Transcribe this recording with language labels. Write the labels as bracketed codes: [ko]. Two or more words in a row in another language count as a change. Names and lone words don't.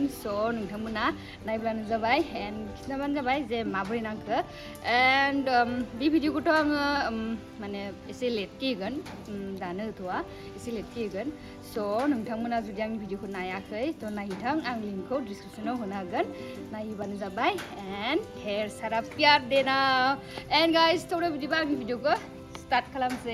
[brx] स' नोंथांमोना नायब्लानो जाबाय एन्ड खिन्थाबानो जाबाय जे माबोरै नांखो. एन्ड बे भिडिअखौथ' आङो माने एसे लेटखि होगोन दानो होथ'वा एसे लेटखि होगोन. स' नोंथांमोना जुदि आंनि भिडिअखौ नायाखै थ' नायथां आं लिंकखौ डिसक्रिपसनाव होनो हागोन. नायबानो जाबाय एन्ड [hi] ढेर सारा प्यार देना. [en] and guys [brx] थ' बिदिबा आंनि भिडिअखौ स्टार्ट खालामसै.